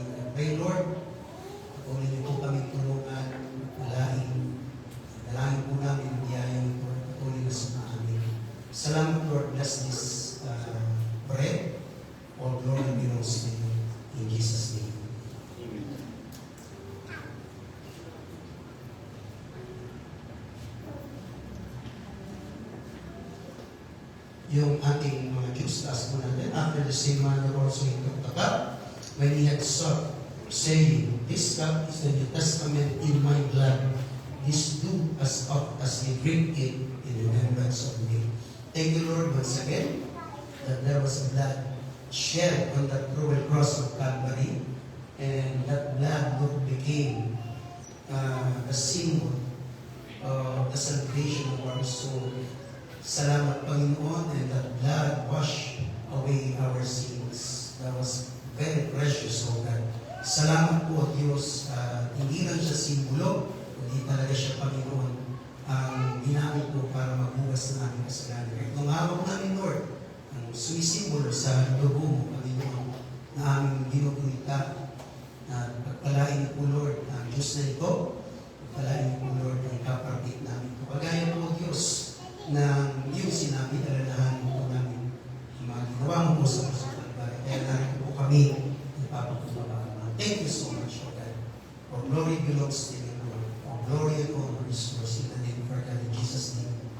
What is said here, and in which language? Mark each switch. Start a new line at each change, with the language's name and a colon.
English: I pray Lord,
Filipino: patuloy niyo po kami tulungan, dalangin po namin ang biyayang ito, patuloy na sa amin.
English: Salamat Lord, bless this bread. All glory belongs to you. In Jesus' name.
Filipino: Yung ating mga Jews, taas mo natin.
English: After the same manner also he took the cup, when he had supped, saying, This cup is the New Testament in my blood. This do as oft as ye drink it in remembrance of me. Thank you, Lord, once again, that there was blood shed on that cruel cross of Calvary, and that blood, Lord, became the symbol of the salvation of our soul.
Filipino: Salamat, Panginoon,
English: and that blood washed away our sins. That was very precious, O God.
Filipino: Salamat po, Diyos, hindi lang siya simbolo, kundi talaga siya, Panginoon, ang ginamit mo para magbukas ng aming kasalanan. Kahit nung hawak namin, Lord, ang sumisimbolo sa dugo mo, Panginoon, na aming ginugunita, na pagpalain niyo po, Lord, ang Diyos na ito, pagpalain niyo po, Lord, ang kapatid namin. Kapagaya po, Diyos, na yung sinabi, alalahanin po namin ang mga ginawa mo po sa Kalbaryo. Kaya narito po kami nagpapagpapalaman.
English: Thank you so much, O God. For glory belongs to you, Lord. For glory and honor is yours in the name of our God, in Jesus' name.